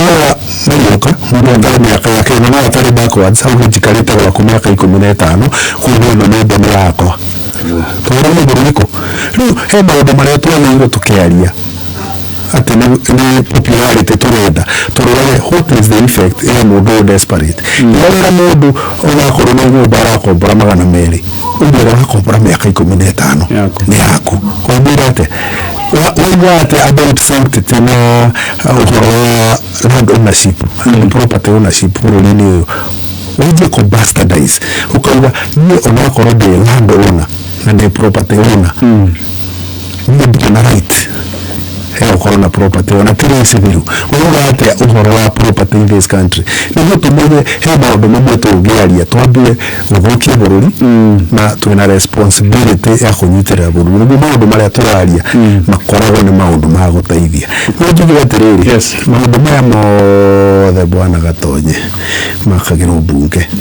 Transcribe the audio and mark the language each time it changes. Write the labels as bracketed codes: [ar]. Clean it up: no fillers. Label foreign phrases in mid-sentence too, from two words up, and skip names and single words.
[ki] aya magĩũka mũndũ mĩaka yake no atarĩ backwards hau njikarĩte gwaku mĩaka 15 kuuga ĩno nĩ ndeme yakwa tondũ nĩ bũrũrĩkũ rĩu he maũndũ marĩa twagĩrĩirwo tũkĩaria atĩ nĩ popularity tũrenda tũrorage what [en] is the effect [ki] ya mũndũ desperate rĩrĩa mũndũ ũgakorwo na nyũmba arakombora 200 ũngĩra arakombora mĩaka 15 nĩ yaku kwambĩra atĩ [en] what about sanctity [ki] na ũhoro wa [en] land ownership and property ownership [ki] bũrũri-inĩ ũyũ wajie kubastardize ukauga niĩ onakorwo ndĩ land owner na ndĩ [en] property owner [ki] niĩ ndĩ na right ya ukorwo na property ona tĩrĩ civiru ũrauga atĩa ũhoro wa property [en] in this country [ki] nĩguo tũmenye he maũndũ mamwe tũngĩaria twambie gũthũkia bũrũri na twĩna responsibility ya kũnyitĩrĩra bũrũri nĩguo maũndũ marĩa tũraria makoragwo nĩ maũndũ ma gũteithia no njuge atĩrĩrĩ maũndũ maya mothe bwana Gatonye makagĩrwo mbunge